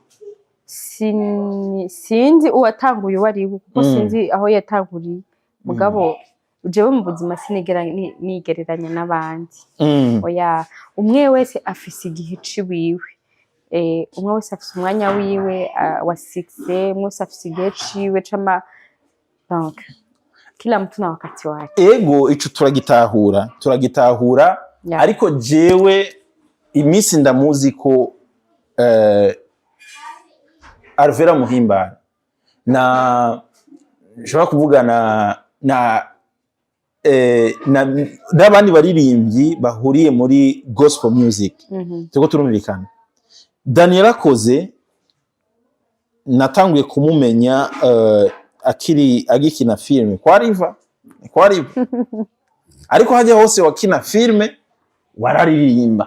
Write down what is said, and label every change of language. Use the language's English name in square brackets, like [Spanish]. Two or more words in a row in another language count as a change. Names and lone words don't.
[Rundi] sinzi uwatanguye wari kuko sinzi aho yatanguriye mugabo jewe mu buzima nigereranya n'abandi oya umwe wese afise igihe ciwiwe umwe wese afise umwanya wiwe wa 6 umwe wese afise igihe ciwe c'ama donc [Swahili] kila mtu na wakati wake [Rundi] ego ico turagitahura ariko jewe imisi ndamuzi ko Alvera Muhimba nshobora kuvugana n'abandi baririmbyi bahuriye muri [English] gospel music [Rundi] turiko turumvikana Daniela Koze natanguye kumumenya agikina filime kwariva ariko hajya hose wakina filme wararirimba.